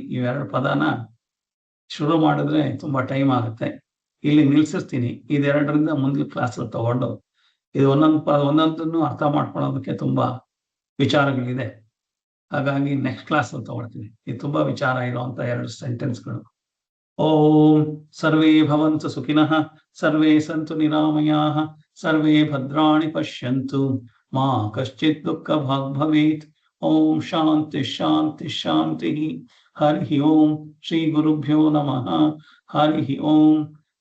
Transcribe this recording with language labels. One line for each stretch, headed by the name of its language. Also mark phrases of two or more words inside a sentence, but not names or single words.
Kannada: ಇವೆರಡು ಪದನ ಶುರು ಮಾಡಿದ್ರೆ ತುಂಬಾ ಟೈಮ್ ಆಗುತ್ತೆ. ಇಲ್ಲಿ ನಿಲ್ಸಿಸ್ತೀನಿ. ಇದೆರಡರಿಂದ ಮುಂದಿನ ಕ್ಲಾಸಲ್ಲಿ ತಗೊಂಡು ಇದು ಒಂದೊಂದನ್ನು ಅರ್ಥ ಮಾಡ್ಕೊಳ್ಳೋದಕ್ಕೆ ತುಂಬಾ ವಿಚಾರಗಳಿದೆ. ಹಾಗಾಗಿ ನೆಕ್ಸ್ಟ್ ಕ್ಲಾಸಲ್ಲಿ ತಗೊಳ್ತೀನಿ. ಇದು ತುಂಬಾ ವಿಚಾರ ಇರುವಂತ 2 ಸೆಂಟೆನ್ಸ್ಗಳು.
Sanskrit: ಓಂ ಸರ್ವೇ ಭವಂತು ಸುಖಿನಃ, ಸರ್ವೇ ಸಂತು ನಿರಾಮಯಾಃ, ಸರ್ವೇ ಭದ್ರಾಣಿ ಪಶ್ಯಂತು, ಮಾ ಕಶ್ಚಿತ್ ದುಃಖ ಭಾಗ್ ಭವೇತ್. ಓಂ ಶಾಂತಿ ಶಾಂತಿ ಶಾಂತಿ. ಹರಿ ಓಂ. ಶ್ರೀ ಗುರುಭ್ಯೋ ನಮಃ. ಹರಿ ಓಂ.